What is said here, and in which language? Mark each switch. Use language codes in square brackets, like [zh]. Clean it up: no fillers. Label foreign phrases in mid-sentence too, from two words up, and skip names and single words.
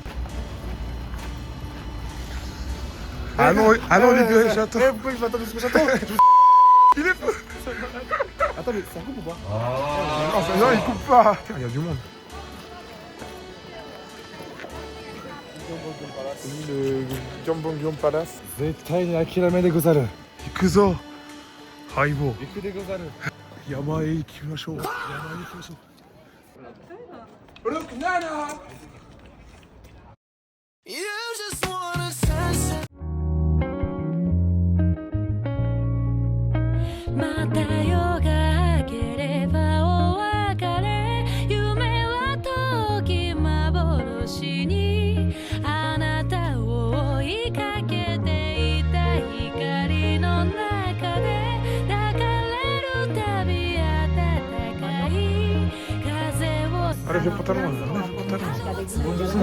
[fr] Ah non, les bébés, j'attends. Pourquoi je m'attends de ce que j'attends? Il est fou. Attends, mais ça coupe ou pas? Non, il coupe pas. Il y a du monde. Le Gyeongbokgung Palace. [ja] 絶対に諦めでござる。行くぞ。ハイボー。行くでござる。山へ行きましょう。山へ行きましょう。 [en] Look, Nana! You just wanna sunset. [ja] また夜が明ければお別れ夢は遠き幻にあなたを追いかけていた光の中で抱かれるたび暖かい風を [fr] Allez, le pantalon, enlève le pantalon.